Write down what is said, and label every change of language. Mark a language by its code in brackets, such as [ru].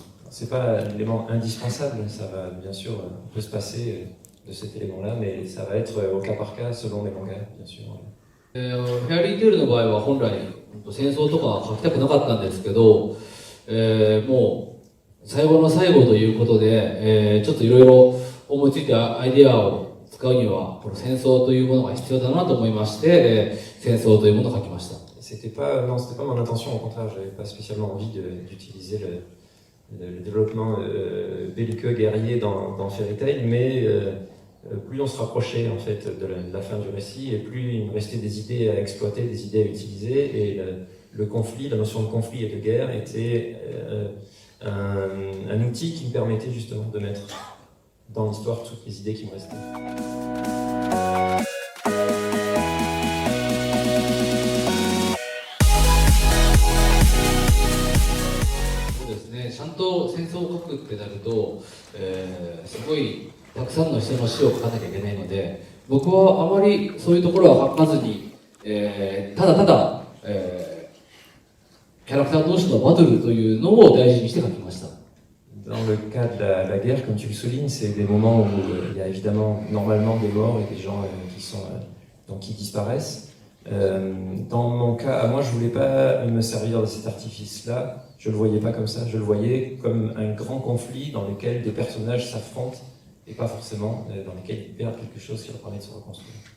[fr] C'est pas l'élément indispensable, ça va bien sûr, on peut se passer de cet élément-là, mais ça va être au cas par cas selon les mangas, bien sûr. [ja] フェアリーテールの場合は本来戦争とかは書きたくなかったんですけど、もう最後の最後ということで、ちょっといろいろ思いついたアイデアを使うにはこの戦争というものが必要だなと思いまして、戦争というものを書きました。 [fr] C'était pas mon intention, au contraire, j'avais pas spécialement envie d'utiliser le développement belliqueux guerrier dans Fairy Tail, mais plus on se rapprochait en fait de la fin du récit, et plus il me restait des idées à exploiter, des idées à utiliser, et le conflit, la notion de conflit et de guerre était un outil qui me permettait justement de mettre dans l'histoire toutes les idées qui me restaient. [ja] ちゃんと戦争を書くってなると、すごいたくさんの人の死を書かなきゃいけないので、僕はあまりそういうところは書かずに、ただただ、キャラクター同士のバトルというのを大事にして書きました。 [fr] Dans le cas de la guerre, comme tu le soulignes, c'est des moments où il y a évidemment normalement des morts et des gens qui disparaissent. Dans mon cas, à moi, je voulais pas me servir de cet artifice-là. Je le voyais pas comme ça. Je le voyais comme un grand conflit dans lequel des personnages s'affrontent et pas forcément dans lequel ils perdent quelque chose qui leur permet de se reconstruire.